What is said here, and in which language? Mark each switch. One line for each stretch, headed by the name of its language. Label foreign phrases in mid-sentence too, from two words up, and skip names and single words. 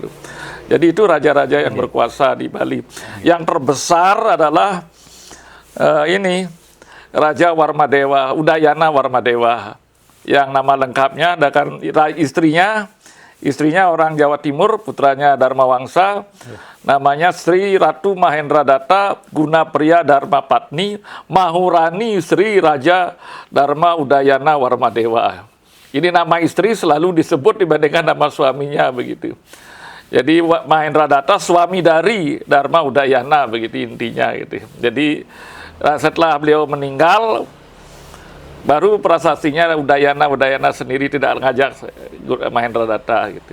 Indonesian: Jadi itu raja-raja yang berkuasa di Bali. Yang terbesar adalah Raja Warmadewa, Udayana Warmadewa. Yang nama lengkapnya dan istrinya orang Jawa Timur, putranya Dharma Wangsa, namanya Sri Ratu Mahendra Datta Guna Priya Dharma Patni Mahurani Sri Raja Dharma Udayana Warmadewa. Ini nama istri selalu disebut dibandingkan nama suaminya begitu. Jadi Mahendra Datta suami dari Dharma Udayana begitu intinya gitu. Jadi setelah beliau meninggal baru prasastinya Udayana sendiri tidak ngajak Mahendra Datta gitu.